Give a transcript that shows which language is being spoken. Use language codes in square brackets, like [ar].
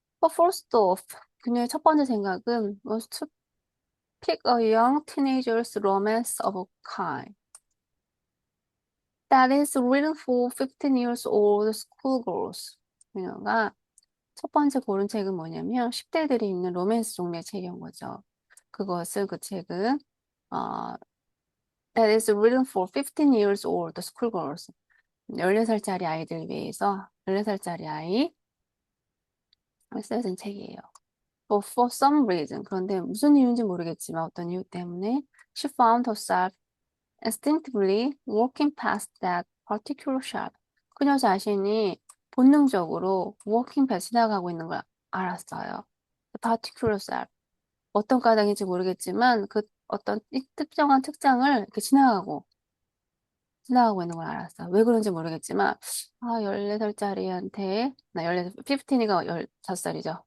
[en] First off, [ko] 그녀의 첫 번째 생각은 [en] was to pick a young teenager's romance of a kind that is written for 15 years old schoolgirls. [ko] 그녀가 첫 번째 고른 책은 뭐냐면 10대들이 읽는 로맨스 종류의 책인 거죠. 그 책은 어, [en] that is written for 15 years old schoolgirls. [ko] 14살짜리 아이들 위해서 14살짜리 아이 쓰여진 책이에요. [en] For some reason. [ko] 그런데 무슨 이유인지 모르겠지만 어떤 이유 때문에 [en] she found herself instinctively walking past that particular shop. [ko] 그녀 자신이 본능적으로 [en] walking past [ko] 지나가고 있는 걸 알았어요. [en] The particular shop. [ko] 어떤 가닥인지 모르겠지만 그 어떤 이 특정한 책장을 이렇게 지나가고 있는 걸 알았어. 왜 그런지 모르겠지만, 14살짜리한테, 15이가 15살이죠.